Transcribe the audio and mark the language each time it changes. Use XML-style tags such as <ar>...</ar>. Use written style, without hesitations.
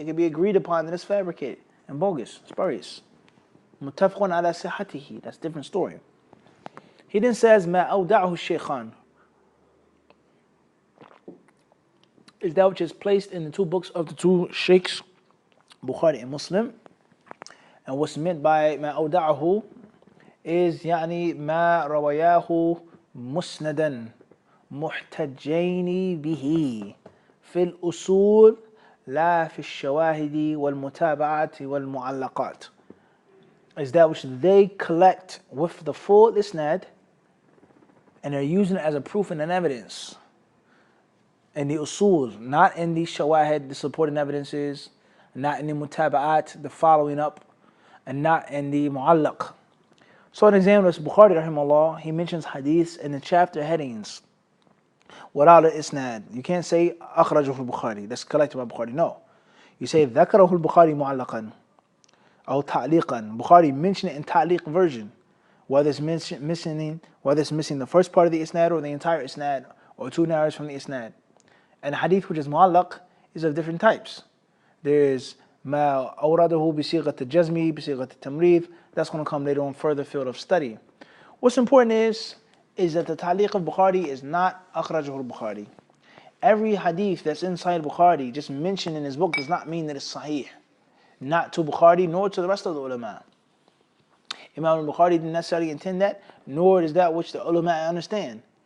<en>It can be agreed upon that it's fabricated and bogus, spurious.</en> <ar>Muttafaqun ala sihatihi.</ar> <en>That's a different story. He then says,</en> <ar>ma awda'ahu shaykhan.</ar> <en>Is that which is placed in the two books of the two sheikhs, Bukhari and Muslim. And what's meant by ma awda'ahu is</en> <ar>يعني ما رواياه مسندا محتجين به في الأصول لا في الشواهد والمتابعات والمعلقات.</ar> <en>Is that which they collect with the full isnad and they're using it as a proof and an evidence in the usul, not in the shawahid, the supporting evidences, not in the mutaba'at, the following up, and not in the mu'allaq. So an example is Bukhari rahimahullah, he mentions hadiths in the chapter headings without an isnad. You can't say</en> <ar>akhrajahu al-Bukhari,</ar> <en>that's collected by Bukhari. No. You say</en> <ar>ذكره البخاري معلقا أو تعليقا.</ar> <en>Bukhari mentioned it in ta'liq version, whether it's missing the first part of the isnad or the entire isnad or two narratives from the isnad. And the hadith which is mu'allaq is of different types. There is</en> <ar>ما أورده بصيغة الجزم بصيغة التمريض.</ar> <en>That's going to come later on further field of study. What's important is that the ta'liq of Bukhari is not</en> <ar>akhrajahu al-Bukhari.</ar> <en>Every hadith that's inside Bukhari, just mentioned in his book, does not mean that it's sahih. Not to Bukhari, nor to the rest of the ulama. Imam al-Bukhari didn't necessarily intend that, nor is that which the ulama understand.</en>